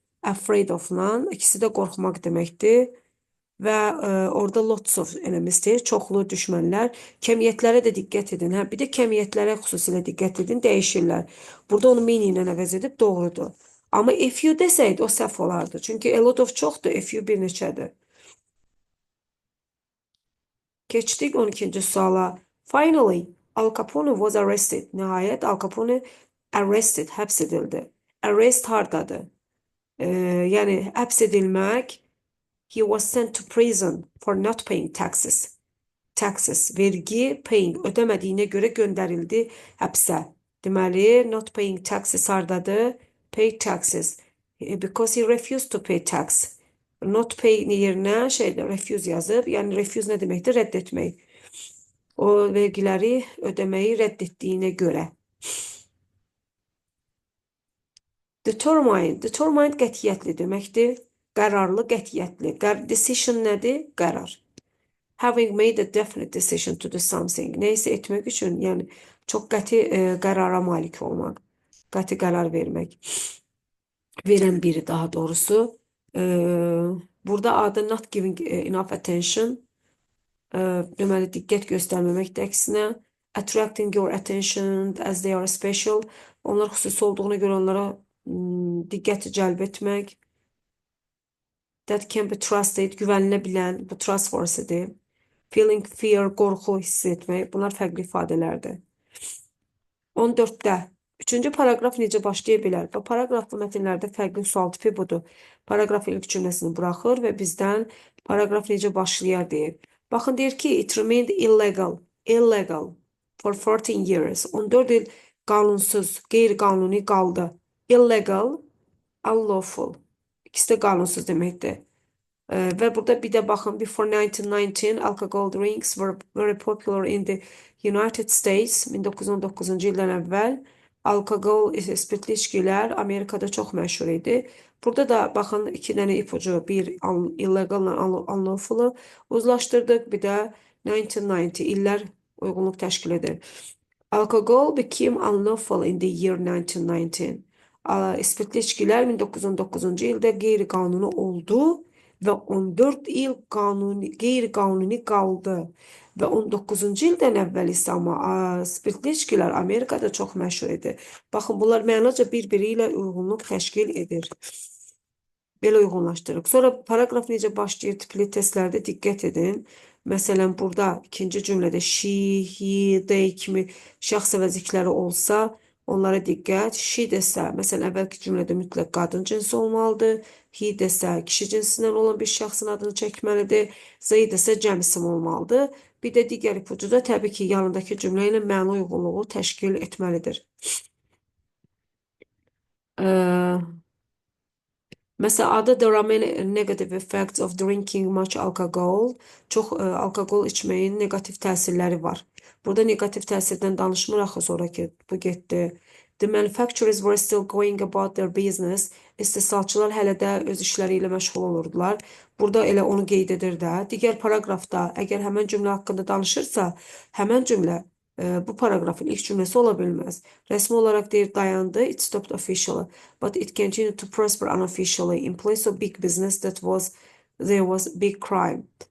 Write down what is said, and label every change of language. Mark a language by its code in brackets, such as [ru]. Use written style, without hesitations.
[az] Afraid of-la, ikisi də qorxmaq deməkdir. Və orada [en] lots of enemies- [az] dir, çoxlu düşmənlər. Kəmiyyətlərə də diqqət edin. Bir də kəmiyyətlərə xüsusilə diqqət edin, dəyişirlər. Burada onu meaning ilə əvəz edib doğrudur. Amma if you desəydi, o səhv olardı. Çünki a lot of çoxdur, if you bir neçədir. Keçdik 12-ci suala. [en] Finally, Al Capone was arrested. [az] Nəhayət, Al Capone arrested, həbs edildi. Arrest hardadır? Yəni, həbs edilmək, [en] he was sent to prison for not paying taxes. [az] Taxes, vergi, paying, ödəmədiyinə görə göndərildi həbsə. Deməli, [en] not paying taxes [az] hardadır? Pay taxes. [en] Because he refused to pay tax. [az] Not pay yerinə refuse yazıb. Yəni, refuse nə deməkdir? Rədd etmək. O vergiləri ödəməyi rədd etdiyinə görə. Determined qətiyyətli deməkdir. Qərarlı, qətiyyətli. Decision nədir? Qərar. [en] Having made a definite decision to do something. [az] Neyse etmek üçün, yəni çox qəti qərara malik olmaq. Qəti qərar vermək. Verən biri daha doğrusu. E, Burada adı [en] not giving enough attention. [az] Deməli diqqət göstərməməkdir əksinə. [en] Attracting your attention as they are special. [az] Onlar xüsusi olduğuna görə onlara diqqəti cəlb etmək. [en] That can be trusted, güvənilə bu trust force'idir. [az] Feeling fear, qorxu hiss etmək. Bunlar fərqli ifadələrdir. 14'də. Üçüncü paragraf necə başlaya bilər? Bu paragraflı mətnlərdə fərqli sual tipi budur. Paragraf ilk cümləsini buraxır və bizdən paragraf necə başlayar deyir. Baxın deyir ki, [en] it remained illegal for 14 years. [az] 14 il qanunsuz, qeyri-qanuni qaldı. Illegal, unlawful. İkisi də qanunsuz deməkdir. [tr] Ve burada bir de bakın, [en] before 1919 alcohol drinks were very popular in the United States. [az] 1919 ildən əvvəl alkohol, spirtli içkilər Amerikada çox məşhur idi. Burada da baxın iki dənə ipucu, bir illegal ilə unlawful uzlaşdırdıq, bir də 1990 illər uyğunluq təşkil edir. [en] Alcohol became unlawful in the year 1919. [az] Spirtli içkilər 1919 ildə qeyri-qanuni oldu və 14 il qeyri-qanuni qaldı. Və 19-cu ildən əvvəl isə spirtli içkilər Amerikada çox məşhur idi. Baxın, bunlar mənaca bir-biri ilə uyğunluq təşkil edir. Belə uyğunlaşdırırıq. Sonra paragraf necə başlayır tipli testlərdə diqqət edin. Məsələn, burada ikinci cümlədə she, he, they kimi şəxs əvəzlikləri olsa, onlara diqqət. She desə, məsələn, əvvəlki cümlədə mütləq qadın cinsi olmalıdır. He desə, kişi cinsindən olan bir şəxsin adını çəkməlidir. They desə, cəm isim olmalıdır. Bir də digər ipucu da təbii ki, yanındakı cümlə ilə məna uyğunluğu təşkil etməlidir. Mesela adı [en] there are many negative effects of drinking much alcohol. [az] Çox alkoqol içməyin negativ təsirləri var. Burada negativ təsirdən danışmır axı sonraki bu getdi. [en] The manufacturers were still going about their business. [az] İstehsalçılar hələ də öz işləri ilə məşğul olurdular. Burada elə onu qeyd edir də. Digər paragrafda əgər həmən cümlə haqqında danışırsa, həmən cümlə bu paragrafın ilk cümləsi ola bilməz. Rəsmi olaraq deyir dayandı, [en] it stopped officially, but it continued to prosper unofficially in place of big business there was big crime.